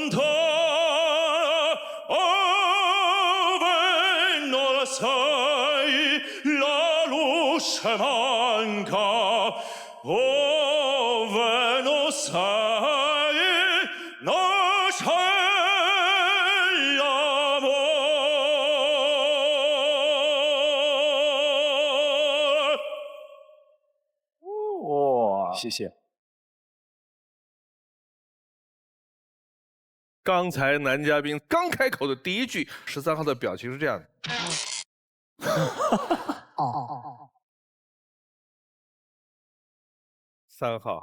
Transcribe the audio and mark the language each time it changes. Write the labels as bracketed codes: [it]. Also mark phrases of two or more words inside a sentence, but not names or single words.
[it] cantare.Sai, la luce manca, ove non sai, non c'è l'amore。 [zh] 哇，谢谢。刚才男嘉宾刚开口的第一句，13号的表情是这样的。3号，